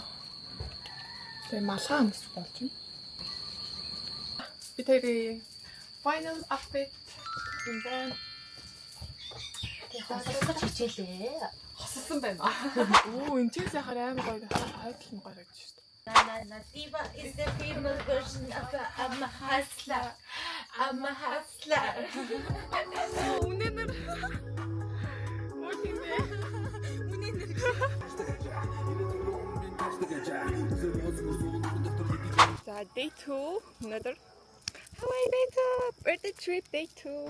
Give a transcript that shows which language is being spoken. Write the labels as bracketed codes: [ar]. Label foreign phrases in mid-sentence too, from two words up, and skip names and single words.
[mn] Тэгээ малгай өмс болж байна. Би тэрий [en] final outfit [mn] юм байна. Хасаж хичээлээ. Хассан байна. Оо энэ чинь сайхан амар гоё хайдл нь гоё гэж шүү дээ. [en] Diva is the female version of I'm a hustler. I'm a hustler. [mn] Үнэнэр. [en] За day 2 another Hawaii day 2 birthday trip day 2.